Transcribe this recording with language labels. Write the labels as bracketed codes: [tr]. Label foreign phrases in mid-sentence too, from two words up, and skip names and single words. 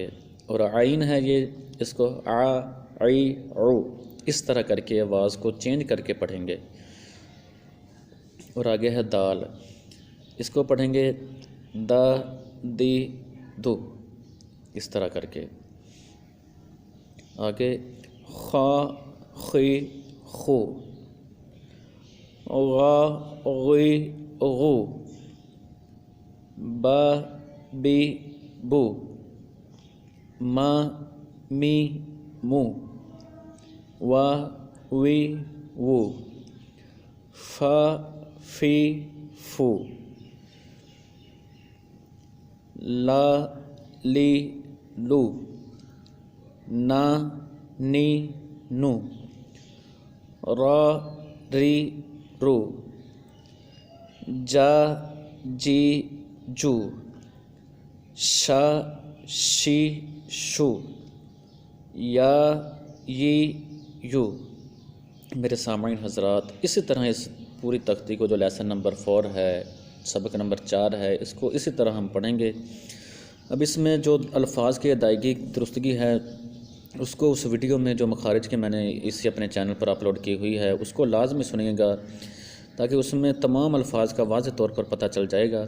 [ur] اور عین ہے یہ اس کو آ عی او، اس طرح کر کے آواز کو چینج کر کے پڑھیں گے. اور آگے ہے دال، اس کو پڑھیں گے دا دی دو، اس طرح کر کے. آگے خا خی خو، غا غی غو، با بی بو، ما می مو، وا وی وو، فا فی فو، لا لی لو، نا نی نو، را ری رو، جا جی جو، شا شی شو، یا ی یو. میرے سامعین حضرات، اسی طرح اس پوری تختی کو جو لیسن نمبر 4 ہے، سبق نمبر 4 ہے، اس کو اسی طرح ہم پڑھیں گے. اب اس میں جو الفاظ کی ادائیگی درستگی ہے اس کو اس ویڈیو میں جو مخارج کے میں نے اسی اپنے چینل پر اپلوڈ کی ہوئی ہے اس کو لازمی سنیے گا، تاکہ اس میں تمام الفاظ کا واضح طور پر پتہ چل جائے گا.